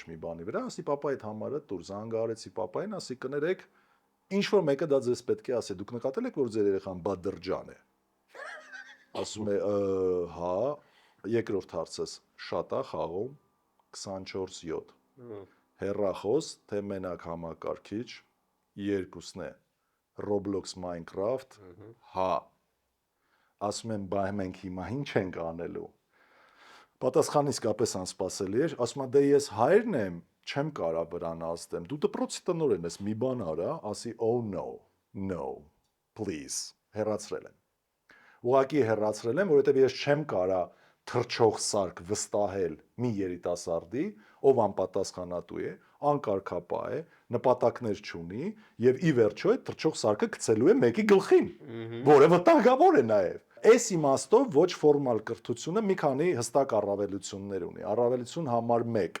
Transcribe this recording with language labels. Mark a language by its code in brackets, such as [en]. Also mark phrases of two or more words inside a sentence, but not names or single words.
[hy] մի բանի վրա, ասի պապա այդ համարը տուր, զանգարեցի պապային, ասի կներեք, ինչ որ մեկը դա ձեզ պետք է ասի, դուք նկատել եք, որ ձեր երեխան բադրջան է։ Ասում է, հա, երկրորդ հարցս, շատ է խաղում 24/7։ Հեռախոս, թե մենակ համակարգիչ, երկուսն է, Roblox, Minecraft, հա, ասում եմ, բայ մենք հիմա ինչ ենք անելու։ Պատասխանը իսկապես անսպասելի էր, ասում եմ, դե ես հայրն եմ, չեմ կարա վրան ազդեմ։ Դու դպրոցի տնօրեն ես, մի բան արա, ասի, [en] oh no, please, [hy] հեռացրել եմ։ Ուղղակի հեռացրել եմ, որովհետև ես չեմ կարա թռչող սարք վստահել մի երիտասարդի, ով անպատասխանատու է, անկարգապահ է, նպատակներ չունի եւ ի վերջո այդ թռչող սարքը գցելու է մեկի գլխին, որը վտանգավոր է նաեւ։ Այս իմաստով ոչ ֆորմալ կրթությունը մի քանի հստակ առավելություններ ունի։ Առավելություն համար 1.